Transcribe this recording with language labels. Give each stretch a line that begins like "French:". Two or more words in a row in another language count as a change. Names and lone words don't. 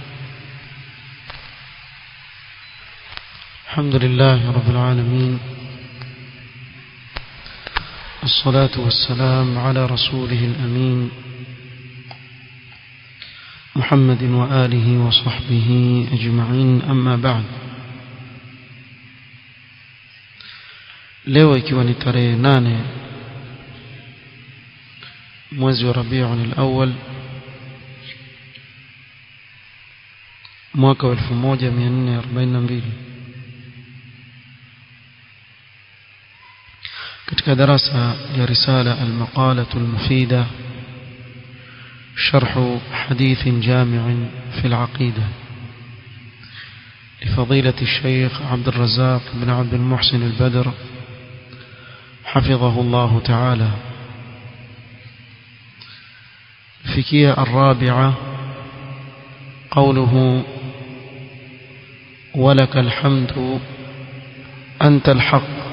Arabic: الحمد لله رب العالمين، الصلاة والسلام على رسوله الأمين محمد وآله وصحبه أجمعين، أما بعد.
Swahili: leo ikiwa ni tarehe 8 mwezi wa Rabiul Awwal mwaka wa 1442, katika darasa ya risala al-maqalah al-mufida sharh hadith jami' fi al-aqida
Arabic: لفضيلة الشيخ عبد الرزاق بن عبد المحسن البدر حفظه الله تعالى. فكية الرابعة قوله ولك الحمد أنت الحق.